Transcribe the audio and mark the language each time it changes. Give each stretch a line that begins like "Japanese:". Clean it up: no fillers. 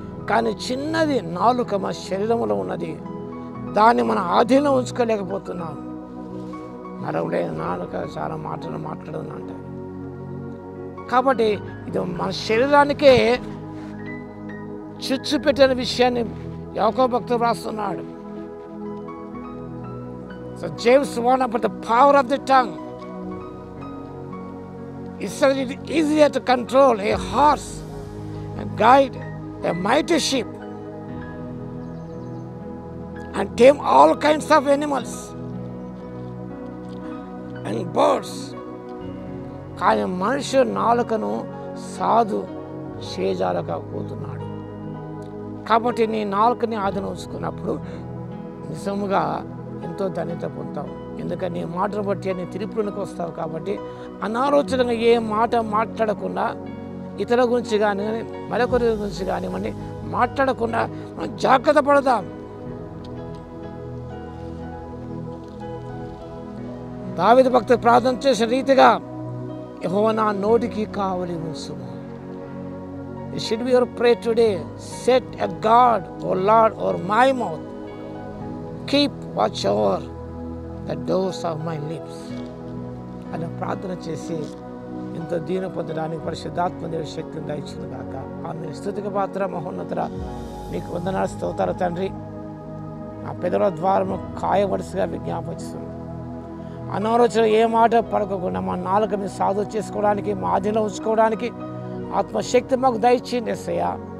Telugu: కానీ చిన్నది నాలుక మన శరీరంలో ఉన్నది, దాన్ని మన ఆధీనంలో ఉంచుకోలేకపోతున్నాం. నరవుడే నాలుక చాలా మాటలు మాట్లాడదు అంటారు. కాబట్టి ఇది మన శరీరానికే చిచ్చు పెట్టిన విషయాన్ని యాకోబు భక్తుడు రాస్తున్నాడు.
English: So James warned about the power of the tongue. He said it is easier to control a horse and guide a mighty ship and tame all kinds of animals and birds.
Telugu: కానీ మనుషుడు నాలుకను సాధు చేయజాలకపోతున్నాడు. కాబట్టి నీ నాలుకని ఆధీనం ఉంచుకున్నప్పుడు నిజముగా ఎంతో ధన్యత పొందుతావు. ఎందుకంటే నీ మాటను బట్టి నీ తిరుపులోనికి వస్తావు. కాబట్టి అనాలోచనగా ఏ మాట మాట్లాడకుండా, ఇతరుల గురించి కానీ మరొకరి గురించి కానివ్వండి మాట్లాడకుండా మనం జాగ్రత్త పడదాం. దావీదు భక్తుడు ప్రార్థన చేసిన రీతిగా యెహోవా నా నోటికి కావలి ఉంచుము.
English: It should be your prayer today. Set a guard, O Lord, over my mouth. Keep watch over the doors of my lips.
Telugu: అని ప్రార్థన చేసి ఇంత దీన పొందడానికి పరిశుద్ధాత్మ దేవుని శక్తిని దయచును గాక. ఆమె స్తుతికి పాత్ర మహోన్నతుడ నీకు వందనాలు స్తోత్రాలు తండ్రి. ఆ పెదవుల ద్వారము కాయవలసిగా విజ్ఞాపనిస్తున్నాను. అనాలోచన ఏ మాట పడకుండా మా నాలుక మీద సాధు చేసుకోవడానికి, మా ఆధీనంలో ఉంచుకోవడానికి ఆత్మశక్తి మాకు దయచేయండి యేసయ్యా.